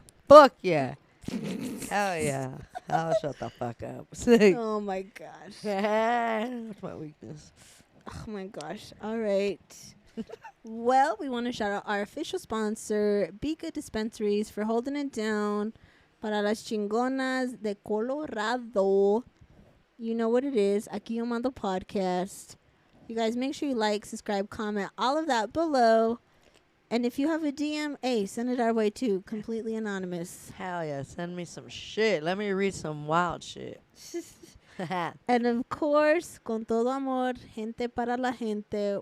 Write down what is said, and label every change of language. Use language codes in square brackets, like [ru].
[en] Fuck yeah. Hell yeah. I'll shut the fuck up. Oh my gosh. That's my weakness. Oh my gosh. All right. Well, we want to shout out our official sponsor, Be Good Dispensaries, for holding it down. [es] Para las chingonas de Colorado. [en] You know what it is. Aquí yo mando podcast. You guys make sure you like, subscribe, comment, all of that below. And if you have a DM, hey, send it our way too. Completely anonymous. Hell yeah. Send me some shit. Let me read some wild shit. And of course, [es] con todo amor, gente para la gente.